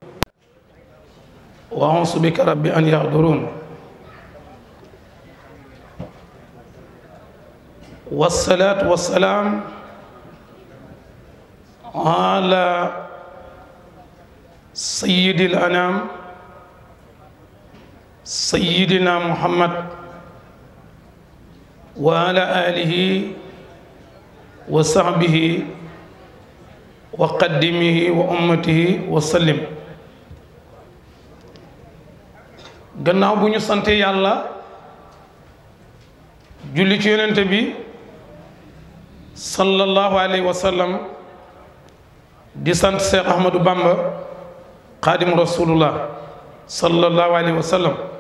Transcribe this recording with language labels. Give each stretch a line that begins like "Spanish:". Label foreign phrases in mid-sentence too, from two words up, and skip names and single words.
Arabic: وأعوذ بك ربي أن يحضرون والصلاة والسلام على سيد الأنام سيدنا محمد وعلى آله وصحبه وقدمه وأمته وسلم
Wolof: gannaaw bu ñu sante yàlla julli ci yonent bi
Arabic: صلى الله عليه وسلم
Wolof: di sant Cheikh Ahmadou Bamba
Arabic: خادم رسول الله صلى الله عليه وسلم